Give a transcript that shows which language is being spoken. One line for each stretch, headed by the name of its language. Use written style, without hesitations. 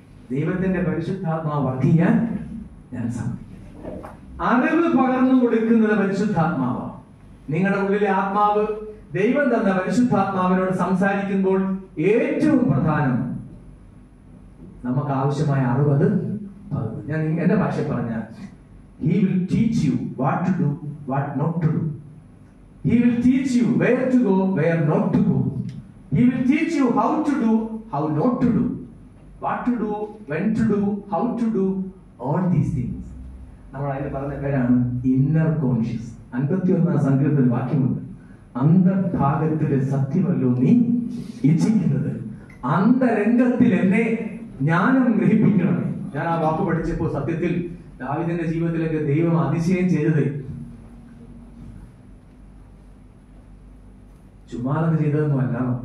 Malayalam: ദൈവത്തിന്റെ പരിശുദ്ധാത്മാവ് വർക്ക് ചെയ്യാൻ ഞാൻ സമ്മതിക്കുന്നു. അറിവ് പകർന്നു കൊടുക്കുന്നത് പരിശുദ്ധാത്മാവാണ്. നിങ്ങളുടെ ഉള്ളിലെ ആത്മാവ് ദൈവം തന്ന പരിശുദ്ധാത്മാവിനോട് സംസാരിക്കുമ്പോൾ ഏറ്റവും പ്രധാനം നമുക്ക് ആവശ്യമായ അറിവ്. ഞാൻ എന്റെ ഭാഷ പറഞ്ഞാൽ,
English: he will teach you what to do, what not to do. He will teach you where to go, where not to go. He will teach you how to do, how not to do, what to do, when to do, how to do, all these things.
Malayalam: നമ്മൾ അതിന് പറഞ്ഞ പേരാണ് inner conscious. 51 സങ്കീർത്തനത്തിൽ വാക്യമുണ്ട്, അന്തർഭാഗത്തിലെ സത്യമല്ലോ നീ ഇച്ഛിക്കുന്നത്, അന്തരംഗത്തിൽ എന്നെ ജ്ഞാനം ഗ്രഹിപ്പിക്കണമേ. ഞാൻ ആ വാക്ക് പഠിച്ചപ്പോൾ സത്യത്തിൽ ദാവീദിന്റെ ജീവിതത്തിലേക്ക് ദൈവം അതിശയം ചെയ്തത് ചുമ്മാതെ ചെയ്തതൊന്നും അല്ല.